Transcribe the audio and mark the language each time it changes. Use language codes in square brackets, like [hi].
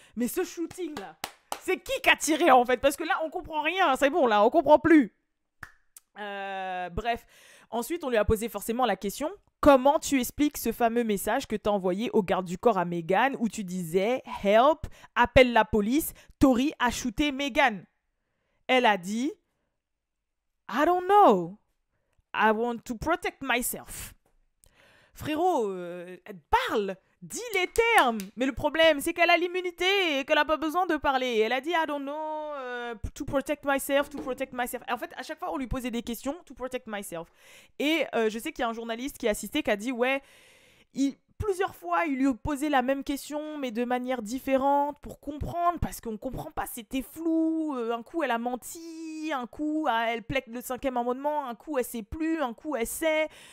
[fr] Mais ce shooting-là, c'est qui a tiré en fait? Parce que là, on comprend rien. C'est bon, là, on comprend plus. Bref, ensuite on lui a posé forcément la question comment tu expliques ce fameux message que t'as envoyé au garde du corps à Meghan où tu disais help, appelle la police, Tory a shooté Meghan. Elle a dit [en] I don't know, I want to protect myself. [fr] Frérot, elle parle, dis les termes. Mais le problème, c'est qu'elle a l'immunité et qu'elle n'a pas besoin de parler. Elle a dit, [en] I don't know, to protect myself, to protect myself. [fr] Et en fait, à chaque fois, on lui posait des questions, [en] to protect myself. [fr] Et je sais qu'il y a un journaliste qui a assisté, qui a dit, ouais, plusieurs fois, il lui posait la même question, mais de manière différente, pour comprendre, parce qu'on ne comprend pas, c'était flou. Un coup, elle a menti, un coup, elle plaide le 5e amendement, un coup, elle sait plus, un coup, elle sait.